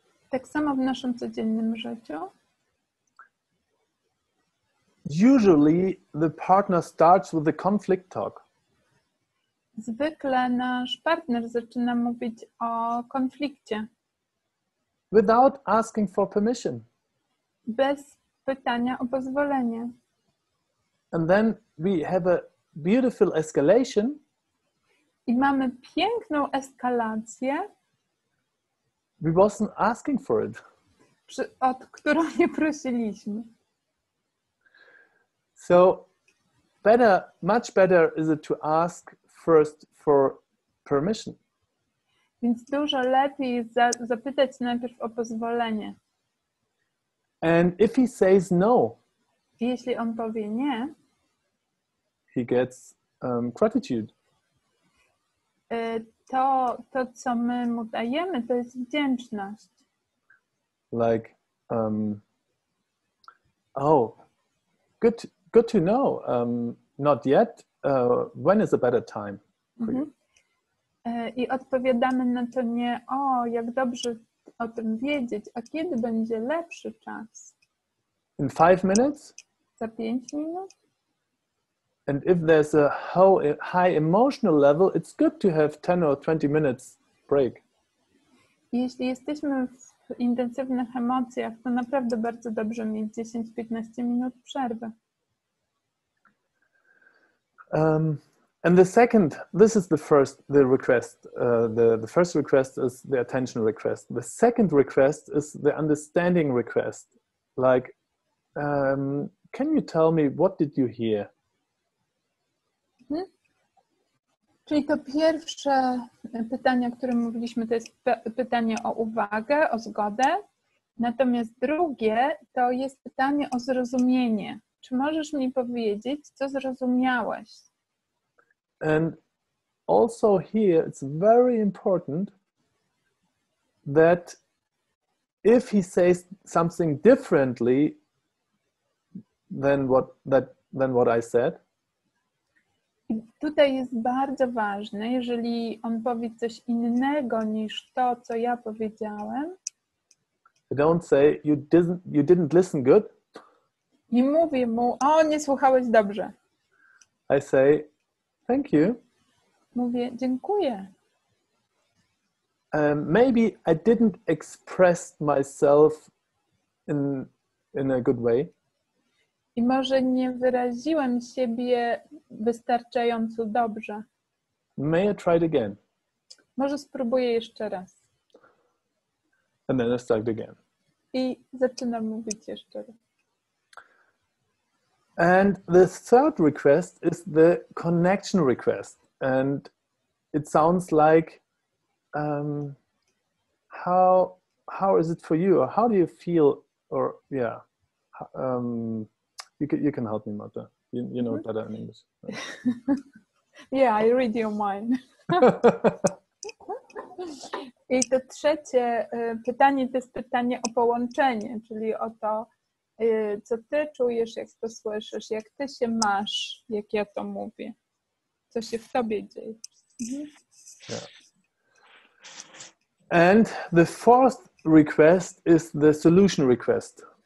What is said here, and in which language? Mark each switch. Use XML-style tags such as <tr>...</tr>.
<pl>Tak samo w naszym codziennym życiu.</pl> <en>Usually the partner starts with the conflict talk.</en> <pl>Zwykle nasz partner zaczyna mówić o konflikcie.</pl> <en>Without asking for permission.</en> <pl>Bez pytania o pozwolenie.</pl> <en>And then we have a beautiful escalation.</en> <pl>I mamy piękną eskalację,</pl> <en>We wasn't asking for it.</en> <pl>o którą nie prosiliśmy.</pl> <en>So much better is it to ask first for permission.</en> <pl>Więc dużo lepiej jest zapytać najpierw o pozwolenie.</pl> <en>And if he says no,</en> <pl>I jeśli on powie nie,</pl> <en>he gets gratitude.</en> <pl>To, co my mu dajemy, to jest wdzięczność.</pl> <en>Like, good to know. Not yet. When is a better time for you?</en> <pl>I odpowiadamy na to nie, jak dobrze o tym wiedzieć, a kiedy będzie lepszy czas?</pl> <en>In 5 minutes?</en> <pl>Za 5 minut?</pl> <en>And if there's a high emotional level, it's good to have 10 or 20 minutes break.</en> <pl>Jeśli jesteśmy w intensywnych emocjach, to naprawdę bardzo dobrze mieć 10-15 minut przerwy.</pl> <en>And this is the first request. The first request is the attention request. The second request is the understanding request. Like, can you tell me, what did you hear?</en> <pl>Czyli to pierwsze pytanie, o którym mówiliśmy, to jest pytanie o uwagę, o zgodę. Natomiast drugie to jest pytanie o zrozumienie. Czy możesz mi powiedzieć, co zrozumiałeś?</pl> <en>And also here it's very important that if he says something differently than what I said,</en> <pl>i tutaj jest bardzo ważne, jeżeli on powie coś innego niż to, co ja powiedziałem.</pl> <en>Don't say you didn't listen good.</en> <pl>Nie mówię mu, nie słuchałeś dobrze.</pl> <en>I say, thank you.</en> <pl>Mówię, dziękuję.</pl> <en>Maybe I didn't express myself in a good way.</en> <pl>I może nie wyraziłem siebie wystarczająco dobrze.</pl> <en>May I try it again?</en> <pl>Może spróbuję jeszcze raz.</pl> <en>And then I start again.</en> <pl>I zaczynam mówić jeszcze raz.</pl> <en>And the third request is the connection request. And it sounds like, how is it for you? Or how do you feel? Or yeah, you can help me, Marta. You know it better in English. Yeah, I read your mind.</en> <pl>I to trzecie pytanie to jest pytanie o połączenie, czyli o to, co ty czujesz, jak to słyszysz, jak ty się masz, jak ja to mówię, co się w tobie dzieje.</pl> <en>Yeah. And the fourth request is the solution request.</en>